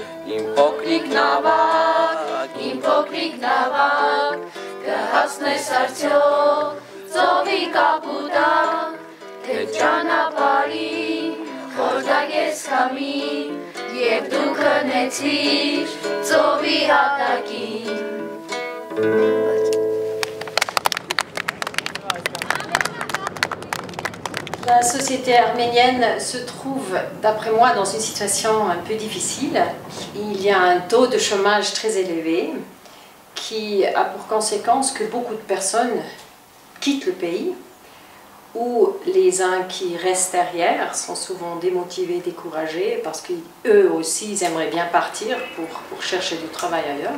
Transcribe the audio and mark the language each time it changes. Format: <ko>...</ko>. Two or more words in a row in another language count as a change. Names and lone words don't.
<hy>Իմ փոքրիկ նավակ, կհասնես արդյոք ծովի կապուտակ, թե ճանապարհին խորտակես քամին, եւ դու քնեցիր ծովի հատակին։</hy> <fr>La société arménienne se trouve, d'après moi, dans une situation un peu difficile. Il y a un taux de chômage très élevé qui a pour conséquence que beaucoup de personnes quittent le pays, ou les uns qui restent derrière sont souvent démotivés, découragés, parce qu'eux aussi ils aimeraient bien partir pour chercher du travail ailleurs.</fr>